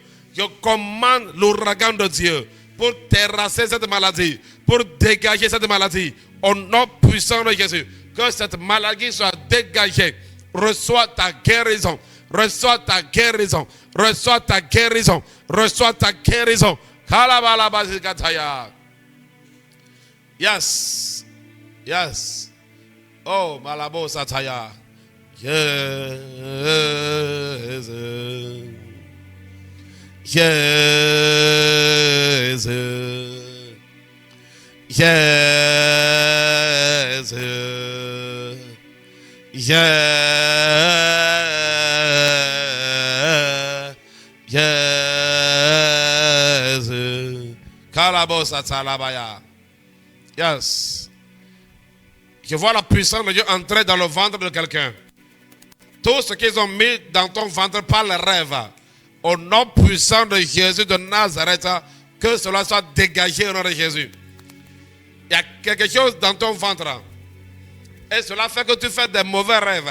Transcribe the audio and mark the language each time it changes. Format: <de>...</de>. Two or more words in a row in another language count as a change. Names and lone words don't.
<fr>Je commande l'ouragan de Dieu pour terrasser cette maladie, pour dégager cette maladie. Au nom puissant de Jésus, que cette maladie soit dégagée. Reçois ta guérison. Reçois ta guérison. Reçois ta guérison. Reçois ta guérison.</fr> <en>Yes. Yes. Oh, Malabo Sataya. Yes. Yes. Yes. Yes. Yes. Kalabosa talabaya. Yes.</en> <fr>Je vois la puissance de Dieu entrer dans le ventre de quelqu'un. Tout ce qu'ils ont mis dans ton ventre par le rêve, au nom puissant de Jésus de Nazareth, que cela soit dégagé au nom de Jésus. Il y a quelque chose dans ton ventre. Et cela fait que tu fais des mauvais rêves.</fr>